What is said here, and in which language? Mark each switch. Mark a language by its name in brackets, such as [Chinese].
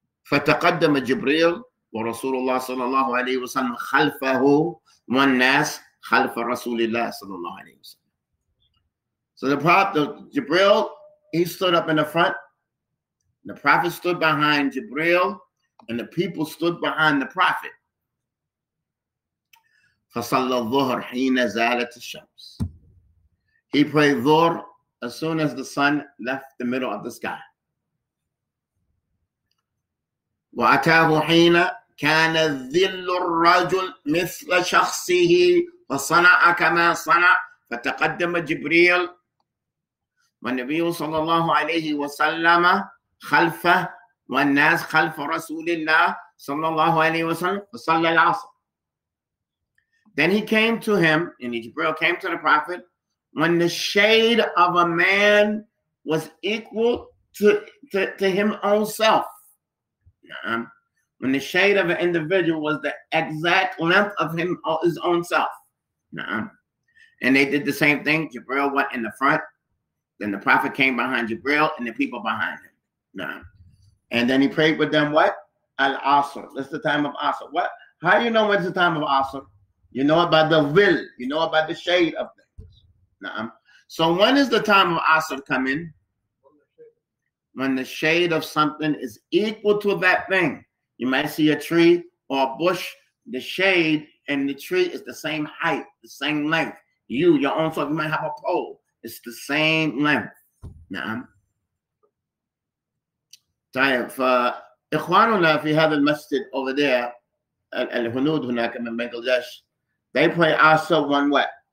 [Arabic] فتقدم جبريل ورسول الله صلى الله عليه وسلم خلفه والناس خلف رسول الله صلى الله عليه وسلم. [English] So the Prophet, Jibreel, he stood up in the front. The Prophet stood behind Jibreel, and the people stood behind the Prophet. [Arabic] فصلى الظهر حين زالت الشمس. [English] He prayed Dhuhr as soon as the sun left the middle of the sky. [Arabic] وأتاه حين كان ذل الرجل مثل شخصه فصنع كما صنع فتقدم جبريل والنبي صلى الله عليه وسلم خلفه والناس خلف رسول الله صلى الله عليه وسلم فصلى العصر. [English] Then he came to him, and Jibreel came to the Prophet when the shade of a man was equal to him own self. When the shade of an individual was the exact length of his own self. And they did the same thing. Jibril went in the front, then the Prophet came behind Jibril and the people behind him. And then he prayed with them what? Al-Asr. That's the time of Asr. What? How do you know when's the time of Asr? You know it by the vil. You know it by the shade of things. So when is the time of Asr come in? When the shade of something is equal to that thing. You might see a tree or a bush. The shade and the tree is the same height, the same length. Your own self, you might have a pole. It's the same length. [Arabic] طيب فإخواننا في هذا المسجد [English] over there [Arabic] الهنود هناك من بنغلاديش, [English] they pray Asr one what?